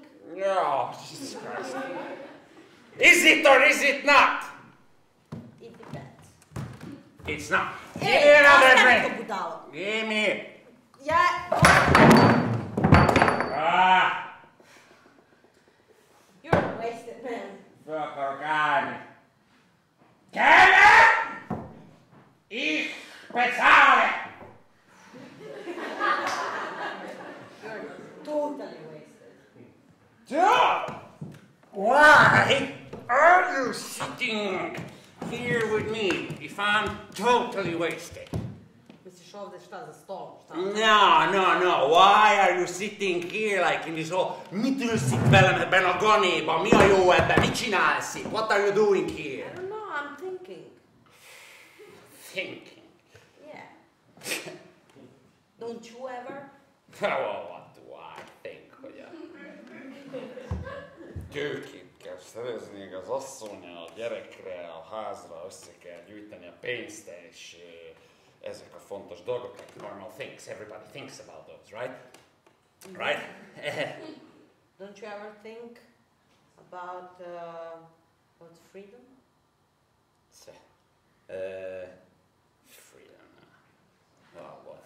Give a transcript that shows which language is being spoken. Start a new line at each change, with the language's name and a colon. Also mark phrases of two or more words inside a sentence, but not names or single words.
English: Oh, Jesus Christ. Is it or is it not? It depends. It's not. Hey, give me another drink. Budalo. Give me. Yeah. You're a wasted man. Fucker kann. Kenne!
German: Ich bezahle!
English: You're totally wasted. So, why are you sitting here with me if I'm totally wasted? Mr.
Croatian: ovdje šta za stolom, šta?
English: No. Why are you sitting here like in this hall?
Hungarian: Mit ülsz itt velem ebben a ganéban? Mi a jó ebben? Mit csinálsz itt?
English: What are you doing here? I don't know, I'm thinking. Thinking? Yeah. Don't you ever? Well, what do I think,
Hungarian: hogy a tőkét kell szerezni az asszonyra, a gyerekre, a házra, össze kell gyűjteni a pénzt, és ezek a fontos dolgok,
English: like normal things. Everybody thinks about those, right? Right? Don't you ever think about freedom? Freedom. Oh, what?